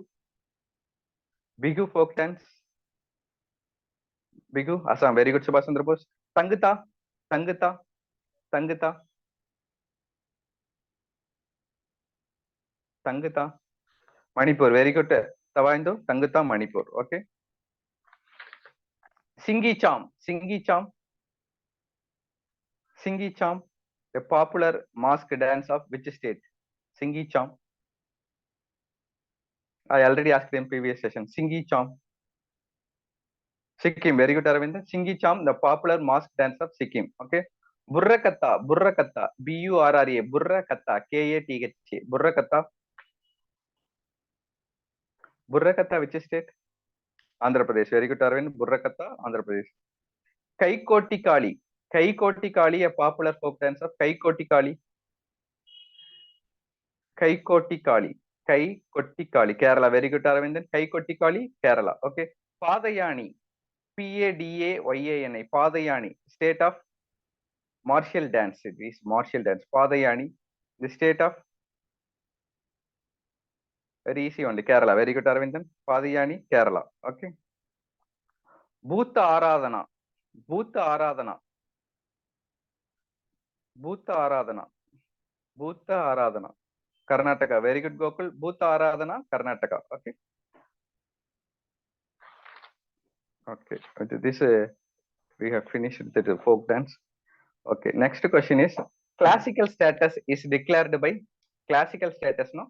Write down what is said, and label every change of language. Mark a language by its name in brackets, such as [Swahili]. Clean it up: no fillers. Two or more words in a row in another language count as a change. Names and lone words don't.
[English] Bihu folk dance. Bihu. Assam. Very good, Subhash Chandra Bose. Tangata. Tangata. Tangata. Tangata. Manipur. Very good. Tawaindo. Tangata, Manipur. Okay. Singi Cham. Singi Cham. Singi Cham. A popular mask dance of which state? Singi Cham. I already asked in previous session. Singi Cham. Sikkim. Very good, Aravind. Singi Cham, the popular mask dance of Sikkim. Okay. Burrakatta. Burrakatta. B-U-R-R-A. Burrakatta. K-A-T-H-A. Burrakatta. Burrakatta, which state? Andhra Pradesh. Very good, Aravind. Burrakatta, Andhra Pradesh. Kaikoti Kali. Kaikoti Kali, a popular folk dance of Kaikoti Kali. Kaikoti Kali. Kaikoti Kali. Kerala. Very good, Aravind. Kaikoti Kali, Kerala. Okay. Padayani. P-A-D-A-Y-A-N-I. Padayani. State of martial dance. It is martial dance. Padayani. The state of very easy only. Kerala. Very good, Aravindan. Padayani, Kerala. Okay. Bhuta Aradhana. Bhuta Aradhana. Bhuta Aradhana. Bhuta Aradhana. Karnataka. Very good, Gokul. Bhuta Aradhana, Karnataka. Okay. Okay. This we have finished the folk dance. Okay. Next question is classical status is declared by classical status, no?